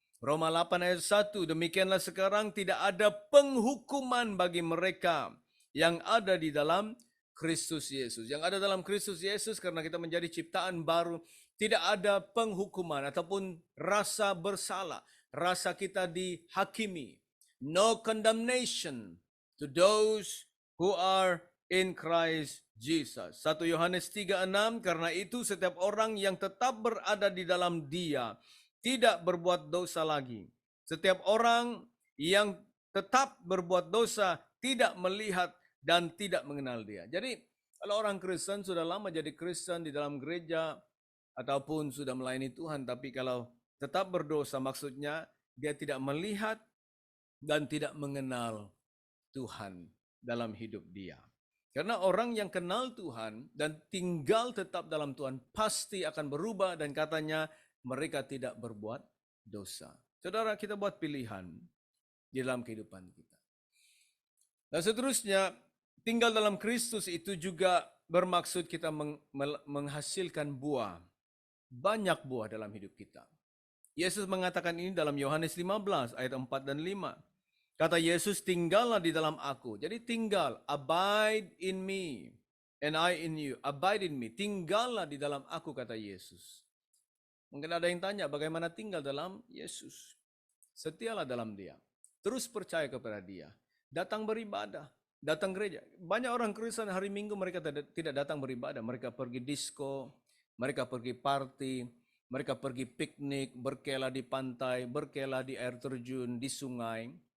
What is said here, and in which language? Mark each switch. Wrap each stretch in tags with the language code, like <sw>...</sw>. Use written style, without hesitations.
<id>Roma 8 ayat 1, "Demikianlah sekarang tidak ada penghukuman bagi mereka yang ada di dalam Kristus Yesus." Yang ada dalam Kristus Yesus karena kita menjadi ciptaan baru, tidak ada penghukuman ataupun rasa bersalah, rasa kita dihakimi.</id> <en>No condemnation to those who are in Christ Jesus.</en> <id>1 Yohanes 3:6, "Karena itu setiap orang yang tetap berada di dalam Dia tidak berbuat dosa lagi. Setiap orang yang tetap berbuat dosa tidak melihat dan tidak mengenal Dia." Jadi, kalau orang Kristen sudah lama jadi Kristen di dalam gereja ataupun sudah melayani Tuhan, tapi kalau tetap berdosa, maksudnya dia tidak melihat dan tidak mengenal Tuhan dalam hidup dia. Karena orang yang kenal Tuhan dan tinggal tetap dalam Tuhan pasti akan berubah dan katanya mereka tidak berbuat dosa. Saudara, kita buat pilihan di dalam kehidupan kita. Dan seterusnya, tinggal dalam Kristus itu juga bermaksud kita menghasilkan buah. Banyak buah dalam hidup kita. Yesus mengatakan ini dalam Yohanes 15 ayat 4 dan 5. Kata Yesus, "Tinggallah di dalam aku." Jadi tinggal,</id> <en>abide in me and I in you. Abide in me,</en> <id>tinggallah di dalam aku, kata Yesus. Mungkin ada yang tanya, bagaimana tinggal dalam Yesus? Setialah dalam Dia. Terus percaya kepada Dia. Datang beribadah, datang gereja. Banyak orang Kristen hari Minggu mereka tidak datang beribadah. Mereka pergi disco, mereka pergi party, mereka pergi piknik, berkela di pantai, berkela di air terjun, di sungai.</id>